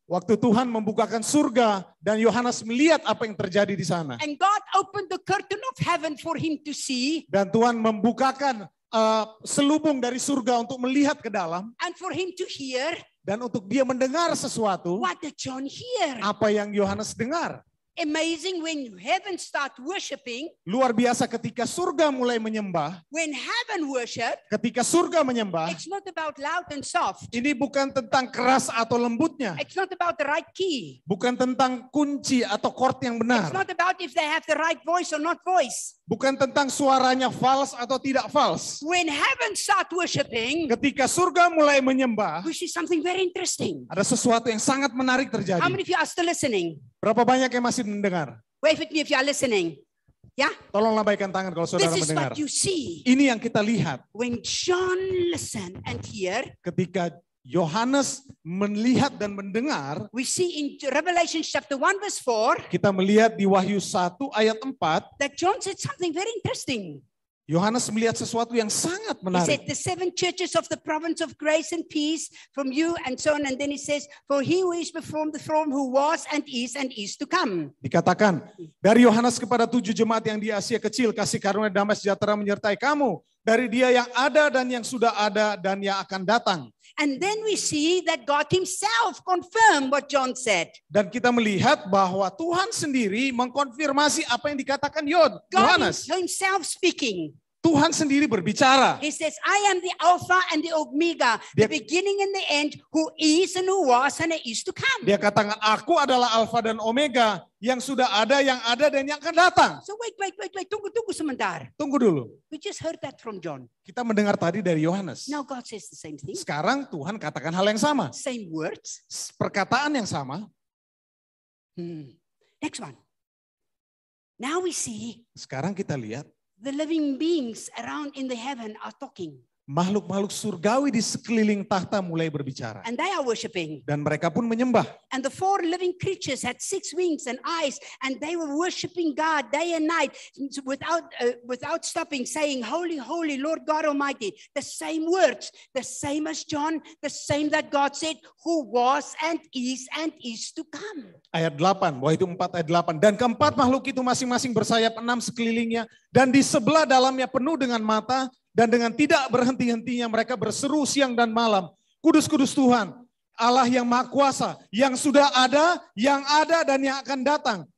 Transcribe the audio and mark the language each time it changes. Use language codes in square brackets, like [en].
[id] Waktu Tuhan membukakan surga dan Yohanes melihat apa yang terjadi di sana. [en] And God opened the curtain of heaven for him to see. [id] Dan Tuhan membukakan selubung dari surga untuk melihat ke dalam. [en] And for him to hear. [id] Dan untuk dia mendengar sesuatu. [en] What did John hear? [id] Apa yang Yohanes dengar. [en] Amazing when heaven start worshiping. [id] Luar biasa ketika surga mulai menyembah. [en] When heaven worship. [id] Ketika surga menyembah. [en] It's not about loud and soft. [id] Ini bukan tentang keras atau lembutnya. [en] It's not about the right key. [id] Bukan tentang kunci atau chord yang benar. [en] It's not about if they have the right voice or not voice. [id] Bukan tentang suaranya false atau tidak false. [en] When heaven start worshiping. [id] Ketika surga mulai menyembah. [en] We see something very interesting. [id] Ada sesuatu yang sangat menarik terjadi. [en] How many of you are still listening? [id] Berapa banyak yang masih mendengar? [en] Wave at me if you are listening. [id] Ya? Tolong lambaikan tangan kalau saudara [en] This is [id] mendengar. [en] what you see. [id] Ini yang kita lihat. [en] When John listened and hear. [id] Ketika Yohanes melihat dan mendengar. [en] We see in Revelation chapter 1 verse 4. [id] Kita melihat di Wahyu 1 ayat 4. [en] That John said something very interesting. [id] Yohanes melihat sesuatu yang sangat menarik. [en] said the 7 churches of the province of grace and peace from you and so on. And then he says, for he who is before the throne who was and is to come. [id] Dikatakan, dari Yohanes kepada 7 jemaat yang di Asia kecil, kasih karunia damai sejahtera menyertai kamu. Dari dia yang ada dan yang sudah ada dan yang akan datang. [en] And then we see that God himself confirmed what John said. [id] Dan kita melihat bahwa Tuhan sendiri mengkonfirmasi apa yang dikatakan Yohanes. [en] God himself speaking. [id] Tuhan sendiri berbicara. [en] He says, I am the Alpha and the Omega, the beginning and the end, who is and who was and is to come. [id] Dia katakan, aku adalah Alpha dan Omega, yang sudah ada, yang ada, dan yang akan datang. [en] So wait, [id] tunggu sebentar. Tunggu dulu. [en] We just heard that from John. [id] Kita mendengar tadi dari Yohanes. [en] Now God says the same thing. [id] Sekarang Tuhan katakan hal yang sama. [en] Same words. [id] Perkataan yang sama. [en] Next one. Now we see. [id] Sekarang kita lihat. [en] The living beings around in the heaven are talking. [id] Makhluk-makhluk surgawi di sekeliling tahta mulai berbicara. [en] And they are worshiping. [id] Dan mereka pun menyembah. [en] And the 4 living creatures had 6 wings and eyes, and they were worshiping God day and night without stopping, saying, Holy, holy, Lord God Almighty. The same words, the same as John, the same that God said, who was and is to come. [id] Ayat 8, Wahyu 4 ayat 8. Dan keempat makhluk itu masing-masing bersayap 6 sekelilingnya, dan di sebelah dalamnya penuh dengan mata. Dan dengan tidak berhenti-hentinya mereka berseru siang dan malam. Kudus, kudus Tuhan, Allah yang Maha Kuasa, yang sudah ada, yang ada dan yang akan datang.